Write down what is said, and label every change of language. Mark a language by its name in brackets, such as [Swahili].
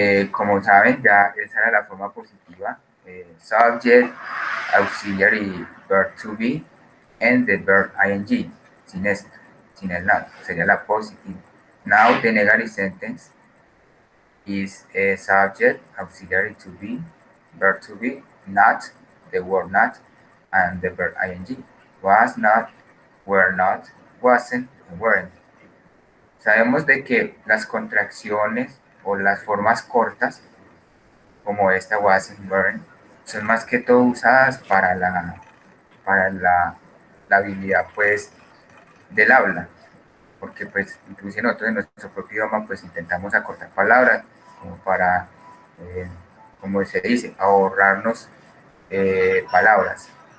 [Spanish] como saben, ya esa era la forma positiva, [English] subject, auxiliary, verb to be, and the verb ing, [Spanish] sin esto, sin el not, sería la positive. [English] Now the negative sentence is a subject, auxiliary to be, verb to be, not, the word not, and the verb ing. Was not, were not, wasn't, and weren't. [Spanish] Sabemos de que las contracciones o las formas cortas, como esta wasn't, weren't, son más que todo usadas para la habilidad pues del habla, porque pues incluso nosotros en nuestro propio idioma pues intentamos acortar palabras como para, como se dice, ahorrarnos palabras.